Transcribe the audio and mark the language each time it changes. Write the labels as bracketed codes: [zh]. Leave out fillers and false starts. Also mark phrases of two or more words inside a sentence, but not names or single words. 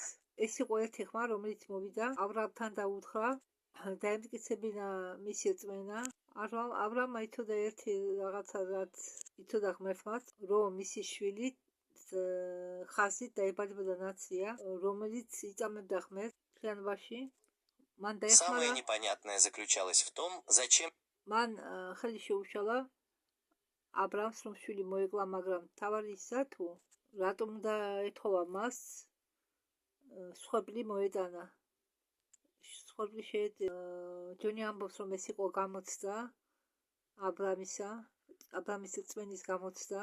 [ka] ეს იყო ერთი ხმა, რომელიც მოვიდა აბრამთან და უთხრა, დაემტკიცებინა მისი რწმენა. აბრამმა იცოდა ერთი რაღაცა, რაც იცოდა ღმერთმაც, რომ მისი შვილი ხაზით დაებადებოდა ნაცია, რომელიც იწამებდა ღმერთს მთლიანობაში. მან დაეხმარა. [ru] Самое непонятное заключалось в том, зачем [ka] მან ხელი შეუშალა აბრამს, რომ შვილი მოეკლა, მაგრამ თავარი ისა თუ რატომ უნდა ეთხოვა მას სხვები მოეტანა. სხვები შეეწირა. ჯონი ამბობს, რომ ეს იყო გამოცდა აბრამის რწმენის გამოცდა.